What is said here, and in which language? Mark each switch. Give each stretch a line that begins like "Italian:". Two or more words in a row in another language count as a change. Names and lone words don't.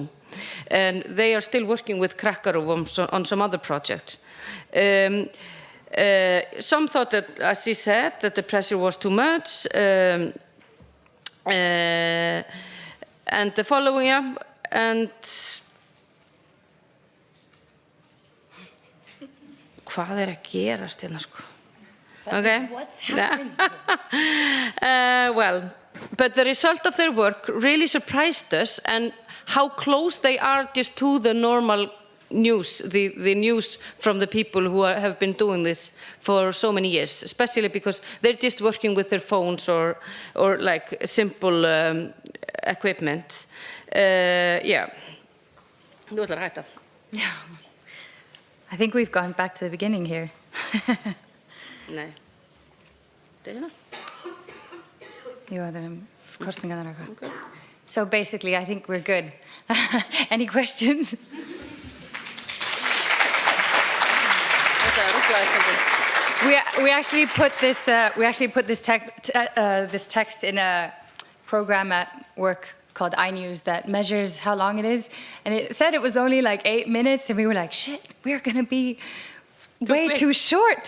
English: And they are still working with Krakkarúm on some other projects. Some thought that, as she said, that the pressure was too much. And the following up, and
Icelandic: hvað að gerast hérna, sko?
English: Okay. What's happening? Well, but the result of their work really surprised us, and how close they are just to the normal news, the news from the people who have been doing this for so many years, especially because they're just working with their phones or like simple equipment. Yeah.
Icelandic: Þú ætlar að hætta.
English: Yeah. I think we've gone back to the beginning here.
Icelandic: Nei. Þetta Jú, það kostningarnar og eitthvað.
English: So basically, I think we're good. Any questions? We actually put this text in a program at work called iNews that measures how long it is, and it said it was only like 8 minutes, and we were like, shit, we're gonna be way too short.